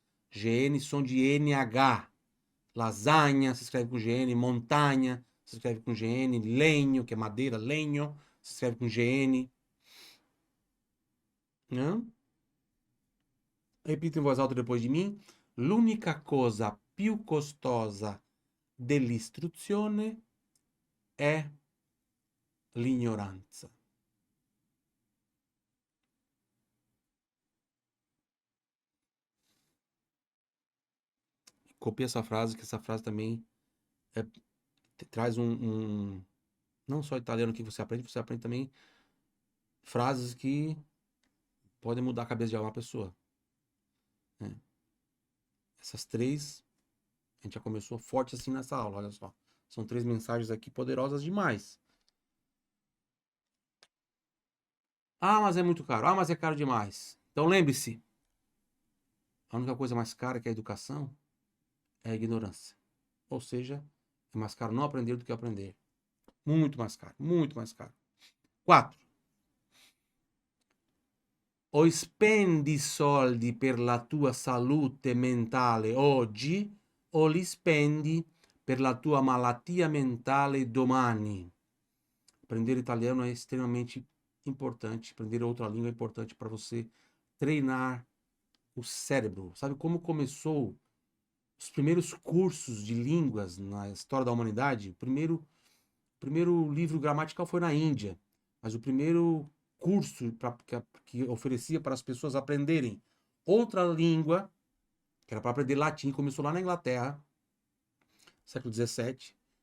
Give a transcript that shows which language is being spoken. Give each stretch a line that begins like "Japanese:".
Portuguese: GN, som de NH. Lasanha, se escreve com GN. Montanha, se escreve com GN. Lenho, que é madeira, lenho, se escreve com GN. Né? Repita em voz alta depois de mim.
Italian: L'unica cosa più costosa dell'istruzione è l'ignoranza.
Portuguese: Copie essa frase, que essa frase também traz não só italiano que você aprende também frases que podem mudar a cabeça de uma pessoa. Né? Essas três, a gente já começou forte assim nessa aula, olha só. São três mensagens aqui poderosas demais. Ah, mas é muito caro. Ah, mas é caro demais. Então lembre-se, a única coisa mais cara que a educação é a ignorância. Ou seja, é mais caro não aprender do que aprender. Muito mais caro, muito mais caro. 4.
Italian: O spendi soldi per la tua salute mentale oggi o li spendi per la tua malattia mentale domani.
Portuguese: Aprender italiano é extremamente importante. Aprender outra língua é importante para você treinar o cérebro. Sabe como começou os primeiros cursos de línguas na história da humanidade? O primeiro livro gramatical foi na Índia, mas o primeiro curso que oferecia para as pessoas aprenderem outra língua, que era para aprender latim, começou lá na Inglaterra, século XVII.